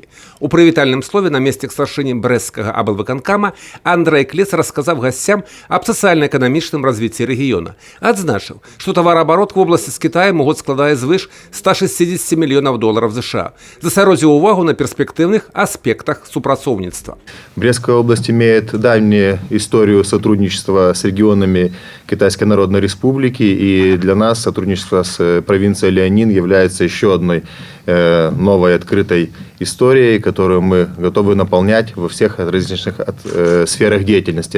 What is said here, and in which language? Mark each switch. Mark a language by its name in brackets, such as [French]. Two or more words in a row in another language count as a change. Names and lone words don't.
[Belarusian] У прывітальным слове намеснік старшыні брэсцкага аблвыканкама Андрэй Клец расказаў гасцям аб сацыяльна-эканамічным развіцці рэгіёна. Адзначыў, што тавараабарот в обласці з Кітаем у год складае звыш 160 мільёнаў долараў США. Засяродзіў увагу на перспектыўных аспектах супрацоўніцтва. [Russian] Брестская область имеет давнюю историю сотрудничества с регионами Китайской Народной Республики, и для нас сотрудничество с провинцией Леанин является еще одной новой открытой историей, которую мы готовы наполнять во всех различных сферах деятельности.